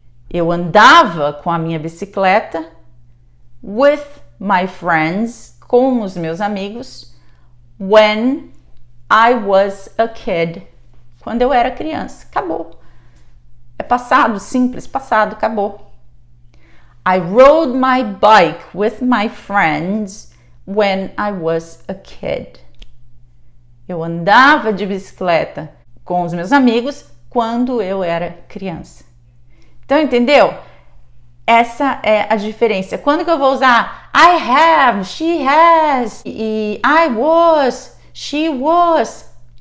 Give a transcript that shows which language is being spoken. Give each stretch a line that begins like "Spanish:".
Portuguese: Eu andava com a minha bicicleta.
English: With my friends,
Portuguese: com os meus amigos.
English: When I was a kid.
Portuguese: Quando eu era criança. Acabou. É passado, simples, passado, acabou.
English: I rode my bike with my friends when I was a kid.
Portuguese: Eu andava de bicicleta com os meus amigos quando eu era criança. Então, entendeu? Essa é a diferença. Quando que eu vou usar
English: I have, she has,
Portuguese: e
English: I was, she was?